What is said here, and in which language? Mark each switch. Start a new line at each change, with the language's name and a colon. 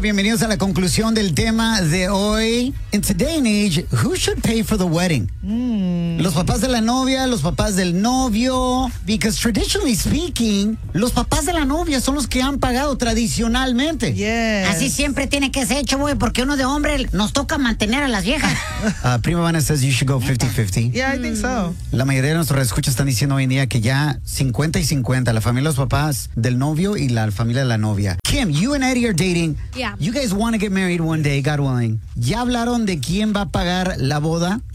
Spanish: Bienvenidos a la conclusión del tema de hoy.
English: In today and age, who should pay for the wedding?
Spanish: ¿Los papás de la novia, los papás del novio?
English: Because traditionally speaking,
Spanish: los papás de la novia son los que han pagado tradicionalmente.
English: Yes.
Spanish: Así siempre tiene que ser hecho, güey, porque uno de hombre nos toca mantener a las viejas.
English: Prima Vanna says you should go 50-50. Yeah, I think so.
Spanish: La mayoría de nuestros escuchas están diciendo hoy en día que ya 50 y 50, la familia de los papás del novio y la familia de la novia.
English: Kim, you and Eddie are dating. Yeah. You guys want to get married one day, God willing.
Spanish: ¿Ya hablaron de quién va a pagar la boda?